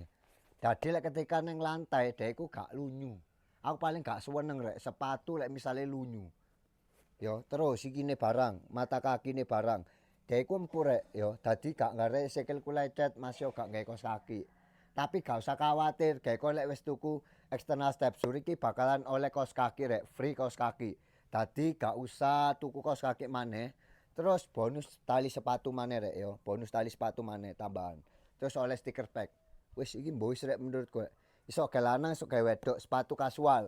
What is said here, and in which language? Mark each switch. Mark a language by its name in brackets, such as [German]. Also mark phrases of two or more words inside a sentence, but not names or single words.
[Javanese] Dadi lek ketika neng lantai dhek ku gak lunyu. Aku paling gak seneng rek sepatu lek misale lunyu. Yo, terus iki ne barang, mata kaki ne barang. Dhek ku empuk rek yo, dadi gak ngarek sikilku lecet Mas yo gak nggae kaos kaki. Tapi gak usah khawatir, dhek lek wis tuku [English] external step [Javanese] sur iki bakalan oleh kaos kaki rek, free kaos kaki. Dadi gak usah tuku kaos kaki maneh. Terus bonus tali sepatu maneh rek yo, bonus tali sepatu maneh tambahan. Terus oleh stiker pack. Wis iki mbok rek menurutku. Iso gawe lanang, iso gawe wedok, sepatu kasual.